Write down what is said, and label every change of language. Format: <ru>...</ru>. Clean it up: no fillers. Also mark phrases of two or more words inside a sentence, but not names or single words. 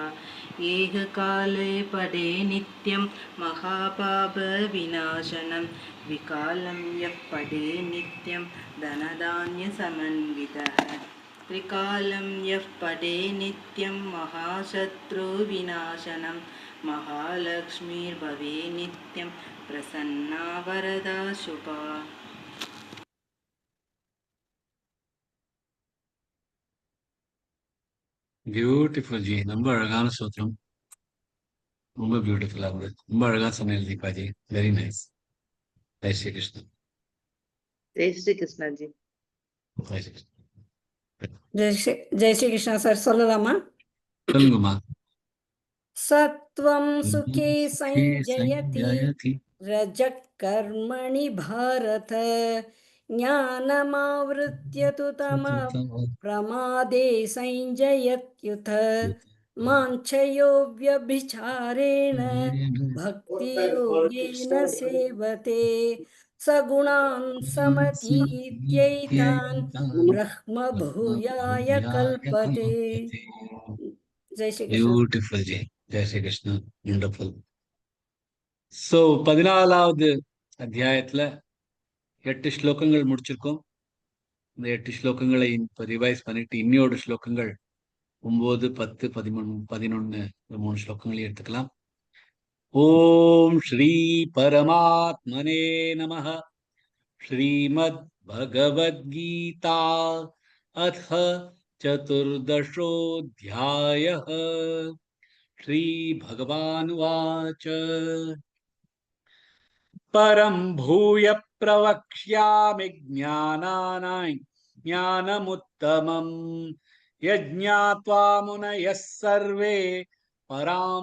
<sa>एककाले पठे नित्यं महापापविनाशनं विकालं यः पठे नित्यं धनधान्यसमन्वितः। त्रिकालं यः पठे नित्यं महाशत्रुविनाशनं महालक्ष्मीर्भवे नित्यं प्रसन्ना वरदा शुभा।</sa> <ta>பியூட்டிஃபுல் ஜி, ரொம்ப அழகான சூத்திரம். ரொம்ப பியூட்டிஃபுல்லா இருந்தது. ரொம்ப அழகா சொன்னீங்க தீபா ஜி.</ta> <en>very nice.</en> <ta>ஜெய் ஸ்ரீ கிருஷ்ணன்.</ta> <hi>जय श्री कृष्ण जी।</hi> <ta>ஜெய் ஸ்ரீ கிருஷ்ணன்.</ta> <hi>जय श्री कृष्ण सर சொல்லலாமா?</hi> <ta>சொல்லுங்கம்மா.</ta> <sa>सत्वं सुखे संजयति संजयति रजः कर्मणि भारत ज्ञानमावृत्य तु तमः प्रमादे संजयत्युत माञ्छयो व्यभिचारेण भक्तियोगेन सेवते सगुणान् समतीत्यैतान् ब्रह्म भूयाय कल्पते।</sa> <hi>जय श्री कृष्ण।</hi> <ta>பியூட்டிஃபுல் ஜி. ஜெய் ஸ்ரீ கிருஷ்ணன். வண்டர்ஃபுல். ஸோ 14வது அத்தியாயத்துல 8 ஸ்லோகங்கள் முடிச்சிருக்கோம். இந்த 8 ஸ்லோகங்களை இப்போ ரிவைஸ் பண்ணிட்டு இன்னியோட ஸ்லோகங்கள் 9, 10, 13, 11 இந்த 3 ஸ்லோகங்களையும் எடுத்துக்கலாம்.</ta> <sa>ओम् श्री परमात्मने नमः. श्रीमद् भगवद्गीता अथ चतुर्दशोऽध्यायः। श्रीभगवानुवाच परं भूय प्रवक्ष्यामि ज्ञानमुत्तमम् यज्ञात्वा मुनयः सर्वे परां</sa>